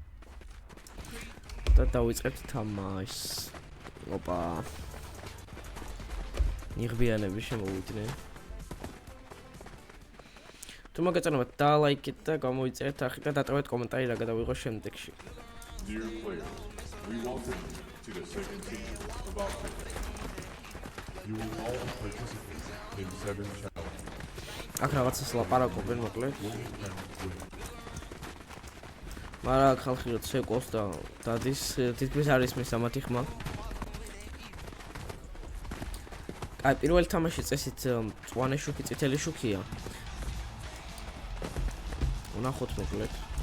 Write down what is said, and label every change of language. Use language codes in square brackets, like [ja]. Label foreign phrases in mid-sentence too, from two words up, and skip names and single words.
[ka] და დავიწყებთ თამაშს. ოპა. ნიღბიანები შემოვიდნენ. თუ მოგეწონებათ დალაიქეთ და გამოიწერეთ არხი და დატოვეთ კომენტარი რა გადავიღო შემდეგში. [en] Dear players, we welcome you to the second season of our program. You will all participate in 7 challenges. [ka] აქ რაღაცას ლაპარაკობენ მოკლედ. მაგრამ ხალხი რო ცეკოს და დადის თითქმის არის მის ამათი ხმა. აი პირველი თამაში წესით მწვანე შუქი, წითელი შუქია. ვნახოთ მოკლედ.